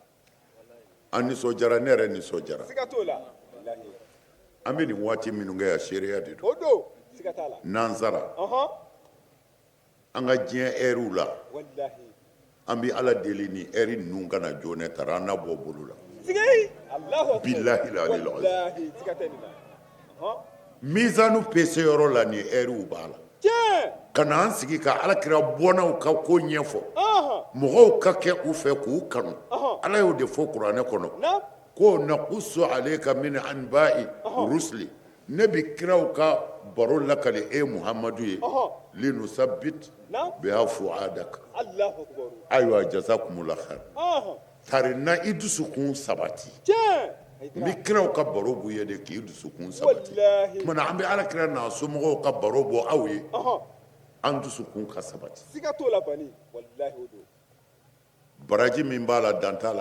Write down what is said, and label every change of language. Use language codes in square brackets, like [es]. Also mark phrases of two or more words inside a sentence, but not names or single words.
[bm] an nisɔndiyara ne yɛrɛ nisɔndiyara Siga t'o la. Wallahi. an bɛ nin waati minnu kɛ yan seereya de don O don. Siga t'a la. nansara Ɔhɔn. an ka diɲɛ ɛriw la Wallahi. an bɛ ala deli ni ɛri ninnu kana jɔ ne taara an na bɔ bolo la Siga yi. [ar] الله أكبر. بالله لا إله إلا. [bm] Wallahi, siga tɛ nin na. Ɔhɔn. mizanu peseyɔrɔ la nin ɛriw b'a la Tiɲɛ. ka na an sigi ka alakira bɔnnaw ka ko ɲɛfɔ Ɔhɔn. mɔgɔw ka kɛ u fɛ k'u kanu Ɔhɔn. ala y'o de fɔ kuranɛ kɔnɔ Naam. ko [ar] نقص عليك من أنباء الرسل [bm] ne bi kiraw ka baro lakali e muhamadu ye linusabit Naam. [ar] به فؤادك الله أكبر. ayiwa جزاكم الله خير [bm] Ɔhɔn. tari na i dusukun sabati Tiɲɛ. n bi kiraw ka baro b'u ye de k'i dusukun sabati Wallahi. tumana an bɛ alakira n'a somɔgɔw ka baro bɔ aw ye Ɔhɔn. an dusukun ka sabati Siga t'o la Bani. Wallahi o don. baraji min b'a la dan t'a la